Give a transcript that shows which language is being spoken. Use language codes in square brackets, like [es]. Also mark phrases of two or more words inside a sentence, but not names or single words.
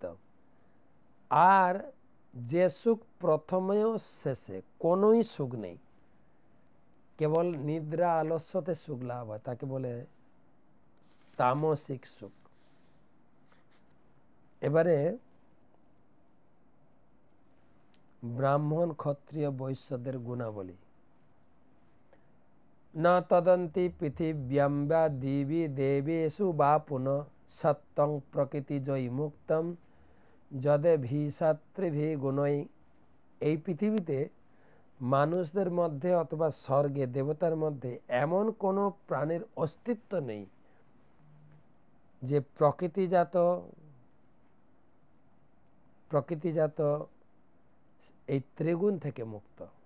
[bn] আর যে সুখ প্রথমেও শেষে কোনোই সুখ নেই, কেবল নিদ্রা আলস্যতে সুখ লাভ হয়, তাকে বলে তামসিক সুখ। এবারে ব্রাহ্মণ ক্ষত্রিয় বৈশ্যদের গুণাবলী। [sa] न तदन्ति पृथिव्यां वा दिवि देवेषु वा पुनः सत्तं प्रकृतिजयी मुक्तं যদেভিসাত্রিভি গুণৈ। [bn] এই পৃথিবীতে মানুষদের মধ্যে অথবা স্বর্গে দেবতার মধ্যে এমন কোনো প্রাণীর অস্তিত্ব নেই যে প্রকৃতিজাত এই ত্রিগুণ থেকে মুক্ত।